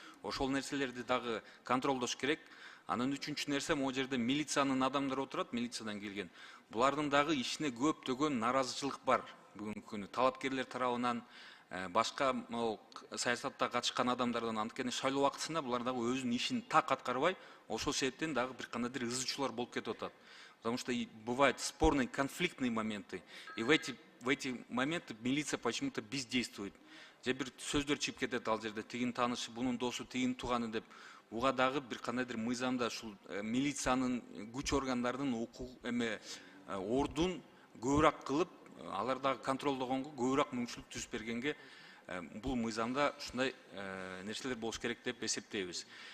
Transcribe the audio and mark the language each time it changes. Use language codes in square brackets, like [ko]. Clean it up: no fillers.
[ky] Ошол нерселерди дагы контролдош керек. Анан үчүнчү нерсе, могу жерде милициянын адамдары отурат, милициядан келген. Булардын дагы ишине көптөгөн наразычылык бар бүгүнкү күнү. Талапкерлер тарабынан, башка саясатта катышкан адамдардан, анткени шайлоо убактысында булар дагы өзүнүн ишин так аткарбай, ошол себептен дагы бир кандайдыр ызычуулар болуп кетип атат. [ru] Потому что бывают спорные, конфликтные моменты. И в эти моменты милиция почему-то бездействует. [ky] Же бир сөздөр чыгып кетет, ал жерде тигин таанышы, бунун досу, тигин тууганы деп. Буга дагы бир кандайдыр мыйзамда ушул милициянын, күч органдарынын ордун көбүрөөк кылып, алар дагы контролдогонго, көбүрөөк мүмкүнчүлүк түзүп бергенге бул мыйзамда ушундай нерселер болуш керек деп эсептейбиз.